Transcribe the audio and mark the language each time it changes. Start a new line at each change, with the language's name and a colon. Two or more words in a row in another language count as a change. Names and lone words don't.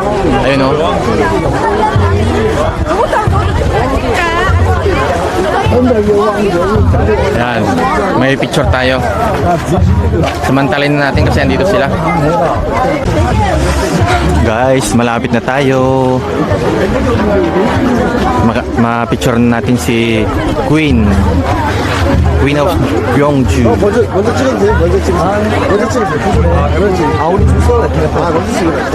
Filipino: Ayun oh. Ayan, may picture tayo. Samantalin na natin kasi andito sila. Guys, malapit na tayo. Ma-picture na natin si Queen.
English: Queen of Gyeongju.
Korean: 먼저 찍으면 돼. 먼저 찍으면 돼. 그렇지. 우리 주소. 먼저 찍으면 돼.